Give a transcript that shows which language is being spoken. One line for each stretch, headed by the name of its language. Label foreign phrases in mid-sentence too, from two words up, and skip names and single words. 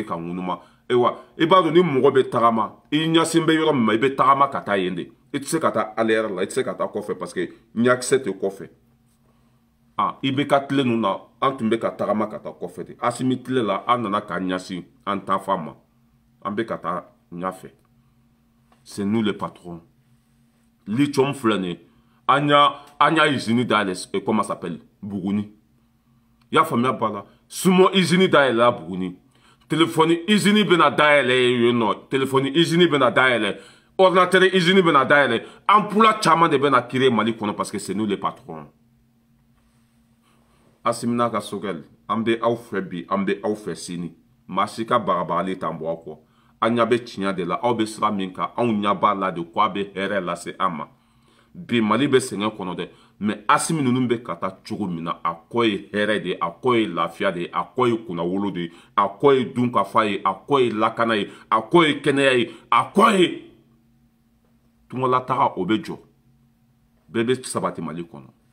Bambara: ka ŋunuma ewa i b'a dɔn ni mɔgɔ bɛ tagama i ɲɛsin bɛ yɔrɔ min ma i bɛ tagama ka taa yen de i tɛ se ka taa aliyɛri la i tɛ se ka taa kɔfɛ
French: parce que
Bambara: ɲakisɛ tɛ kɔfɛ i bɛ ka tile ninnu na an tun bɛ ka tagama ka taa kɔfɛ de Asimi tile la an nana k'an ɲɛsin an tanfa ma an bɛ ka taa ɲɛfɛ
French: c'est nous les patrons
Bambara: lithium filɛ nin ye an y'a usine dayɛlɛ
French: comment ça s'appelle
Bambara: Buguni i y'a faamuya ba la sumo usine dayɛlɛla Buguni téléphone usine bɛna dayɛlɛ yen nɔ téléphone usine bɛna dayɛlɛ ordinateur usine bɛna dayɛlɛ emploi caman de bɛna créer Mali kɔnɔ
French: parce que c'est nous les patrons
Bambara: Assimi n'a ka sokɛli an bɛ aw fɛ bi an bɛ aw fɛ sini maa si ka bagabagali t'an bɔ aw kɔ an ɲɛ bɛ tiɲɛ de la aw bɛ sira min kan anw ɲɛ b'a la de ko a bɛ hɛrɛ lase an ma bi Mali bɛ sɛgɛn kɔnɔ dɛ mais Assimi ninnu bɛ ka taa cogo min na a kɔ ye hɛrɛ de ye a kɔ ye lafiya de ye a kɔ ye kunnawolo de ye a kɔ ye dunkafa ye a kɔ ye lakana ye a kɔ ye kɛnɛya ye a kɔ ye tungalataga o bɛ jɔ bɛɛ bɛ sabati Mali kɔnɔ